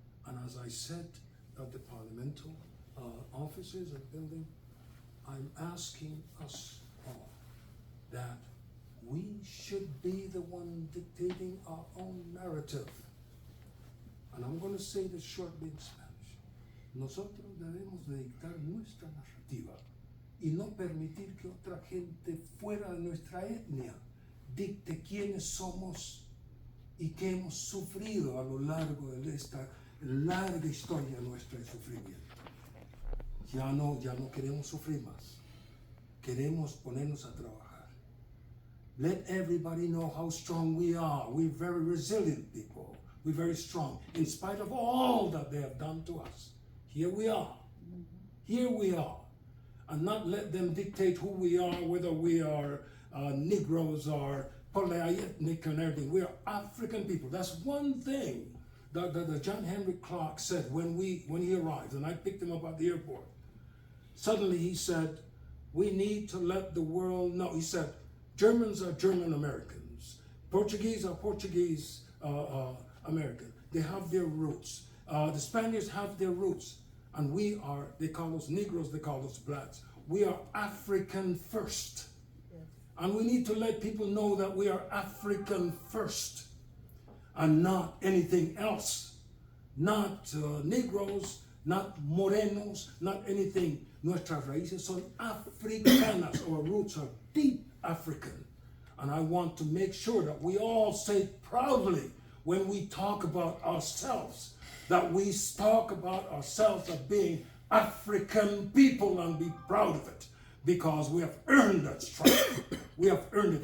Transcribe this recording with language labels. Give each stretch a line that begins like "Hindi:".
English: And as I said at the parliamentary offices and building, I'm asking us all that we should be the one dictating our own narrative. And I'm going to say this shortly in Spanish.
Spanish: Nosotros debemos de dictar nuestra narrativa y no permitir que otra gente fuera de nuestra etnia dicte quiénes somos y qué hemos sufrido a lo largo de esta larga historia nuestra de sufrimiento. Ya no queremos sufrir más. Queremos ponernos a trabajar.
English: Let everybody know how strong we are. We're very resilient people. We're very strong. In spite of all that they have done to us, here we are. Here we are. And not let them dictate who we are, whether we are Negroes or polyethnic and everything. We are African people. That's one thing that John Henry Clark said when he arrived, and I picked him up at the airport. Suddenly he said, we need to let the world know. He said, Germans are German Americans. Portuguese are Portuguese American. They have their roots. The Spaniards have their roots. And we are, they call us Negroes, they call us blacks. We are African first. Yes. And we need to let people know that we are African first and not anything else. Not Negroes, not Morenos, not anything.
Spanish: Nuestras raíces son africanas.
English: Our roots are deep African. And I want to make sure that we all say proudly when we talk about ourselves, that we talk about ourselves as being African people and be proud of it, because we have earned that strength. We have earned it.